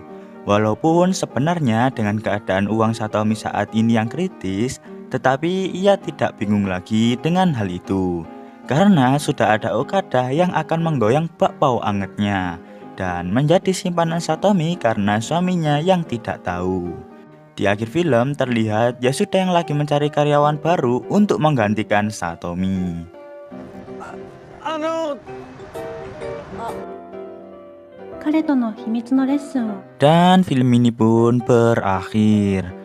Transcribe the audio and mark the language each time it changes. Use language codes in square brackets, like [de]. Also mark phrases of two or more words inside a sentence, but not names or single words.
[id] Walaupun sebenarnya dengan keadaan uang Satomi saat ini yang kritis, tetapi ia tidak bingung lagi dengan hal itu. Karena sudah ada Okada yang akan menggoyang bakpao angetnya dan menjadi simpanan Satomi karena suaminya yang tidak tahu. Di akhir film terlihat Yasuda yang lagi mencari karyawan baru untuk menggantikan Satomi. [ja] あの彼との秘密のレッスンを [id] Dan film ini pun berakhir.